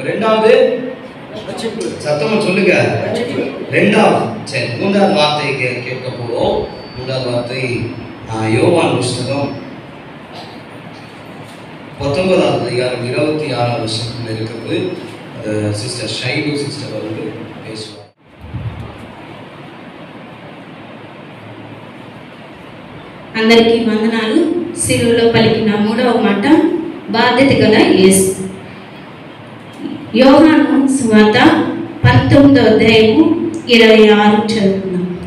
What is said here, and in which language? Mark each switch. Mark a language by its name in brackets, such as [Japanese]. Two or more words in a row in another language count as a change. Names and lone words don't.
[Tamil] ரெண்டாவது சத்தமா சொல்லுங்க. ரெண்டாவது. சரி, மூன்றாவது வார்த்தை கேட்க போறோம். மூன்றாவது வார்த்தை யோவான் புஸ்தகம் 19வது அதிகாரம் 26வது வசனத்தில் இருக்கிறது. சிஸ்டர் ஷைலு சிஸ்டர் வந்து பேசுவார். [Telugu] అందరికీ వందనాలు. సిలువలో పలికిన మూడవ మాట బాధ్యత గల యేసు. యోహాను సువార్త 19వ అధ్యాయము 26 చదువుకుందాం.